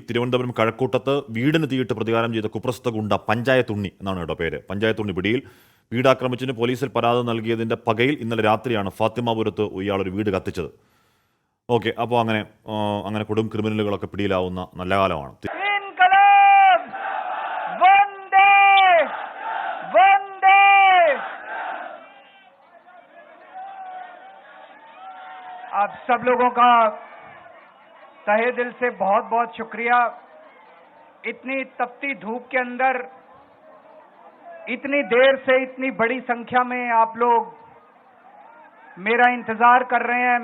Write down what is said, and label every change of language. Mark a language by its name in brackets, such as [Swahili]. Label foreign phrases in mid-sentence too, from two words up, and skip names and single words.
[Malayalam] തിരുവനന്തപുരം കഴക്കൂട്ടത്ത് വീടിന് തീയിട്ട് പ്രതികാരം ചെയ്ത കുപ്രസിദ്ധ ഗുണ്ട പഞ്ചായത്തുണ്ണി എന്നാണ് കേട്ടോ പേര്. പഞ്ചായത്തുണ്ണി പിടിയിൽ. വീടാക്രമിച്ചിന് പോലീസിൽ പരാതി നൽകിയതിൻ്റെ പകയിൽ ഇന്നലെ രാത്രിയാണ് ഫാത്തിമാപുരത്ത് ഇയാളൊരു വീട് കത്തിച്ചത്. ഓക്കെ, അപ്പോൾ അങ്ങനെ കൊടും ക്രിമിനലുകളൊക്കെ പിടിയിലാവുന്ന നല്ല കാലമാണ്. [Hindi] आप सब लोगों का तहे दिल से बहुत बहुत शुक्रिया. इतनी तपती धूप के अंदर इतनी देर से इतनी बड़ी संख्या में आप लोग मेरा इंतजार कर रहे हैं.